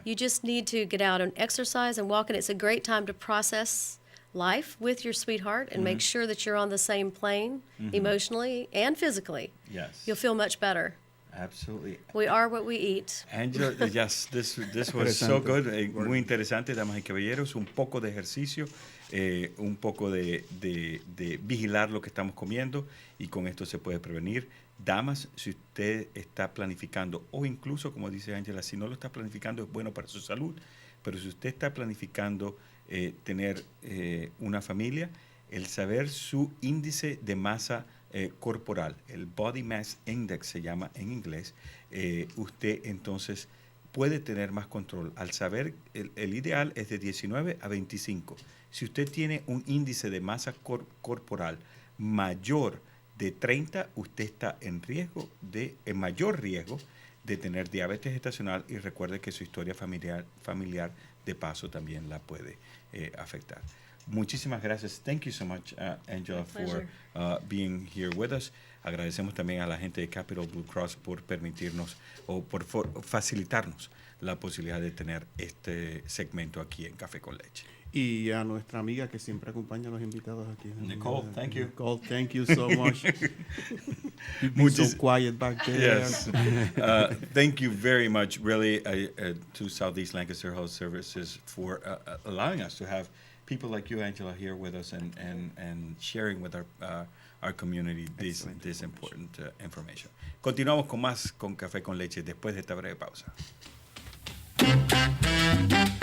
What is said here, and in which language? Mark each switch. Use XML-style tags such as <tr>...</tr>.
<en>You just need to get out and exercise and walk, and it's a great time to process life with your sweetheart and make sure that you're on the same plane emotionally and physically. Yes. You'll feel much better. Absolutely. We are what we eat. Angela, yes, this was so good.</en> <es>Muy interesante, damas y caballeros. Un poco de ejercicio, un poco de vigilar lo que estamos comiendo, y con esto se puede prevenir. Damas, si usted está planificando, o incluso, como dice Angela, si no lo está planificando, es bueno para su salud, pero si usted está planificando tener una familia, el saber su índice de masa corporal, el Body Mass Index se llama en inglés, usted entonces puede tener más control. Al saber, el ideal es de 19 a 25. Si usted tiene un índice de masa corporal mayor de 30, usted está en mayor riesgo de tener diabetes gestacional, y recuerde que su historia familiar de paso también la puede afectar. Muchísimas gracias.</es> <en>Thank you so much, Angela, for being here with us.</en> <es>Agradecemos también a la gente de Capital Blue Cross por permitirnos o por facilitarnos la posibilidad de tener este segmento aquí en Café con Leche. Y a nuestra amiga que siempre acompaña a los invitados aquí.</es> <en>Nicole, thank you. Nicole, thank you so much. You've been so quiet back there. Yes. Thank you very much, really, to Southeast Lancaster Health Services for allowing us to have people like you, Angela, here with us and sharing with our community this important information.</en> <es>Continuamos con más con Café con Leche después de esta breve pausa.</es>